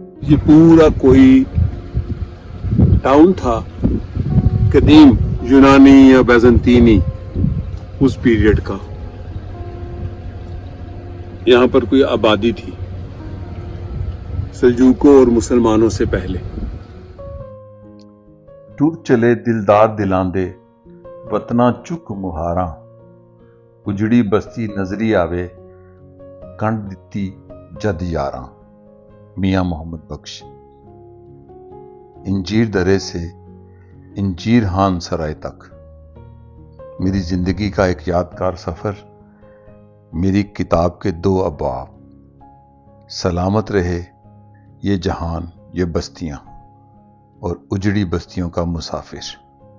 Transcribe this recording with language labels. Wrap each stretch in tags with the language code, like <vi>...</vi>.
<ur>یہ پورا کوئی ٹاؤن تھا قدیم یونانی یا بیزنطینی اس پیریڈ کا. یہاں پر کوئی آبادی تھی سلجوقوں اور مسلمانوں سے پہلے.</ur> <pa>ٹر چلے دلدار دلاندے وطنا چک مہاراں اجڑی بستی نظری آوے کنڈ دتی جد یاراں.</pa> <ur>میاں محمد بخش. انجیر درے سے انجیر ہان سرائے تک میری زندگی کا ایک یادگار سفر. میری کتاب کے 2 ابواب. سلامت رہے یہ جہان یہ بستیاں اور اجڑی بستیوں کا مسافر.</ur>